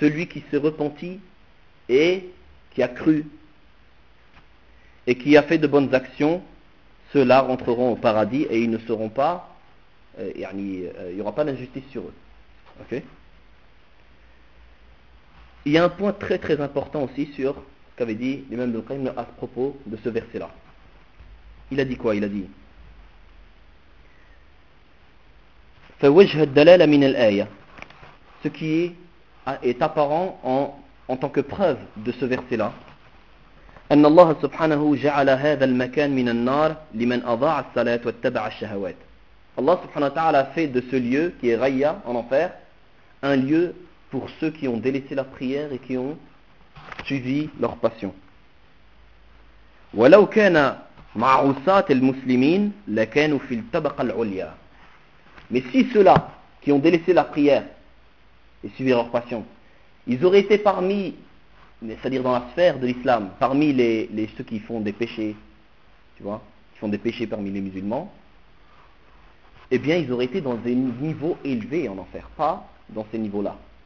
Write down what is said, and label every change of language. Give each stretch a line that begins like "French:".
French: Celui qui s'est repenti et qui a cru et qui a fait de bonnes actions, ceux-là rentreront au paradis et ils ne seront pas, il n'y aura pas d'injustice sur eux. Okay? Il y a un point très très important aussi sur ce qu'avait dit l'imam Ibn Qayyim à propos de ce verset-là. Il a dit quoi ?
Arabic: Il a dit فوجه الدلالة من الآية.
French: Ce qui est apparent en tant que preuve de ce verset-là.
Arabic: أن الله سبحانه جعل هذا المكان من النار لمن أضاع الصلاة واتبع الشهوات.
French: Allah subhanahu wa ta'ala a fait de ce lieu qui est Ghayya en enfer un lieu pour ceux qui ont délaissé la prière et qui ont suivi leur passion.
Arabic: ولو كان معروسة المسلمين لكانوا في الطبقة العليا.
French: Mais si ceux-là qui ont délaissé la prière et suivirent leur passion, ils auraient été parmi, c'est-à-dire dans la sphère de l'islam, parmi les ceux qui font des péchés, tu vois, qui font des péchés parmi les musulmans, eh bien, ils auraient été dans des niveaux élevés en enfer, pas dans ces niveaux-là.